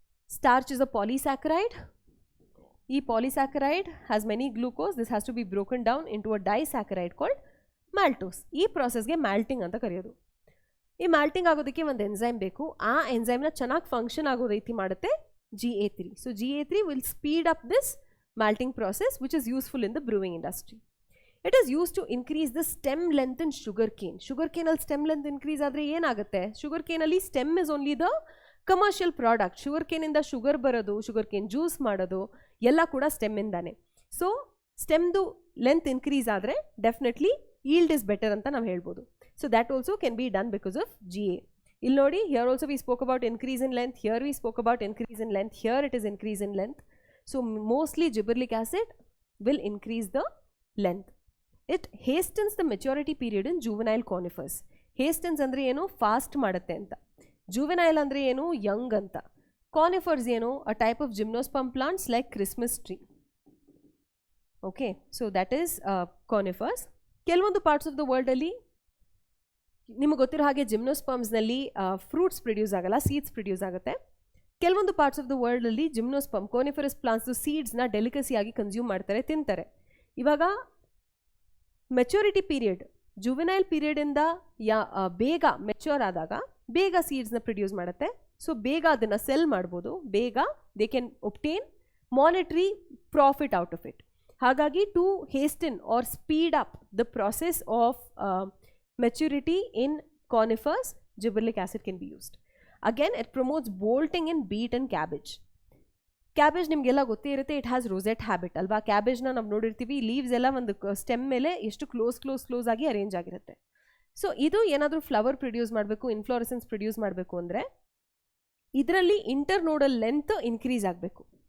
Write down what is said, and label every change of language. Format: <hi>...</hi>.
<en>Starch is a polysaccharide. ಈ polysaccharide has many glucose. This has to be broken down into a disaccharide called maltose.</en> <kn>ಈ ಪ್ರಾಸೆಸ್ಗೆ ಮ್ಯಾಲ್ಟಿಂಗ್ ಅಂತ ಕರೆಯೋದು. ಈ ಮ್ಯಾಲ್ಟಿಂಗ್ ಆಗೋದಕ್ಕೆ ಒಂದು ಎನ್ಸೈಮ್ ಬೇಕು. ಆ ಎನ್ಸೈಮ್ನ ಚೆನ್ನಾಗಿ ಫಂಕ್ಷನ್ ಆಗೋ ರೀತಿ ಮಾಡುತ್ತೆ GA3.</kn> <en>So GA3 will speed up this malting process, which is useful in the brewing industry. It is used to increase the stem length in sugarcane.</en> <kn>Sugarcane al stem length increase adre yen agutte.</kn> <en>Sugarcane alli stem is only the commercial product.</en> <kn>Sugarcane inda sugar barodu, sugarcane juice ಮಾಡೋದು ಎಲ್ಲ ಕೂಡ stem ಇಂದಾನೆ. So stem du length increase adre</kn> <en>definitely yield is better</en> <kn>anta ನಾವು ಹೇಳ್ಬೋದು.</kn> <en>So that also can be done because of GA.</en> <kn>ಇಲ್ಲಿ ನೋಡಿ,</kn> <en>here also we spoke about increase in length, here we spoke about increase in length, here it is increase in length. So mostly gibberellic acid will increase the length. It hastens the maturity period in juvenile conifers.</en> <kn>Hastens andre eno fast ಮಾಡುತ್ತೆ ಅಂತ. Juvenile andre eno young ಅಂತ.</kn> <en>Conifers eno a type of gymnosperm plants like Christmas tree. Okay, so that is conifers.</en> <kn>ಕೆಲವೊಂದು parts of the world ಅಲ್ಲಿ ನಿಮಗೆ ಗೊತ್ತಿರೋ ಹಾಗೆ gymnosperms ನಲ್ಲಿ fruits produce ಆಗಲ್ಲ, ಸೀಡ್ಸ್ ಪ್ರೊಡ್ಯೂಸ್ ಆಗುತ್ತೆ. ಕೆಲವೊಂದು parts of the ವರ್ಲ್ಡಲ್ಲಿ gymnosperm coniferous plants ಸೀಡ್ಸ್ನ ಡೆಲಿಕಸಿಯಾಗಿ consume ಮಾಡ್ತಾರೆ, ತಿಂತಾರೆ. ಇವಾಗ ಮೆಚುರಿಟಿ ಪೀರಿಯಡ್, ಜುವೆನೈಲ್ ಪೀರಿಯಡಿಂದ ಬೇಗ ಮೆಚ್ಯೂರ್ ಆದಾಗ ಬೇಗ ಸೀಡ್ಸ್ನ ಪ್ರೊಡ್ಯೂಸ್ ಮಾಡುತ್ತೆ. ಸೊ ಬೇಗ ಅದನ್ನು ಸೆಲ್ ಮಾಡ್ಬೋದು, ಬೇಗ</kn> <en>They can obtain monetary profit out of it.</en> <kn>ಹಾಗಾಗಿ</kn> <en>To hasten or speed up the process of maturity in conifers, gibberellic acid can be used. Again, it promotes bolting in beet and cabbage.</en> <kn>Cabbage ನಿಮಗೆಲ್ಲ ಗೊತ್ತೇ ಇರುತ್ತೆ,</kn> <en>it has rosette habit</en> <kn>ಅಲ್ವಾ. ಕ್ಯಾಬೇಜ್ನ ನಾವು ನೋಡಿರ್ತೀವಿ, leaves ಎಲ್ಲ ಒಂದು stem ಮೇಲೆ ಎಷ್ಟು ಕ್ಲೋಸ್ ಆಗಿ ಅರೇಂಜ್ ಆಗಿರುತ್ತೆ. ಸೊ ಇದು ಏನಾದರೂ ಫ್ಲವರ್ ಪ್ರೊಡ್ಯೂಸ್ ಮಾಡಬೇಕು, ಇನ್ಫ್ಲೋರೆಸೆನ್ಸ್ ಪ್ರೊಡ್ಯೂಸ್ ಮಾಡಬೇಕು ಅಂದರೆ ಇದರಲ್ಲಿ ಇಂಟರ್ನೋಡಲ್ ಲೆಂತ್ ಇನ್ಕ್ರೀಸ್ ಆಗಬೇಕು.</kn>